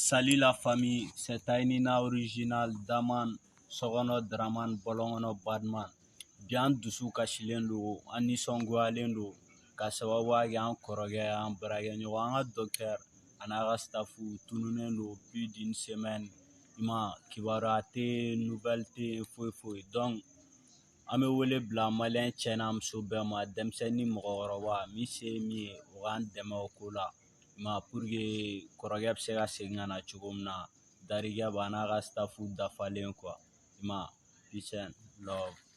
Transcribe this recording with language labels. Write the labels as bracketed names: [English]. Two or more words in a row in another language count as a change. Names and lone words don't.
[French] Salut la famille, c'est Tainina Original, Daman, Sogono Draman, Bolongono Badman. [Bambara] Bien dusu kasilen do, an nisɔngoyalen do, ka sababuya kɛ an kɔrɔkɛ an baarakɛɲɔgɔn an ka docteur a n'a ka staffu tununnen do [French] plus d'une semaine. [Bambara] I ma kibaruya tɛ nouvelle tɛ foyi foyi donc an bɛ wele bila maliyɛn cɛ n'a muso bɛɛ ma denmisɛnnin ni mɔgɔkɔrɔba min se ye min ye o k'an dɛmɛ o ko la i ma [French] pour que [Bambara] kɔrɔkɛ bɛ se ka segin ka na cogo min na darikɛ b'a n'a ka staffu dafalen quoi i ma [English] peace and love.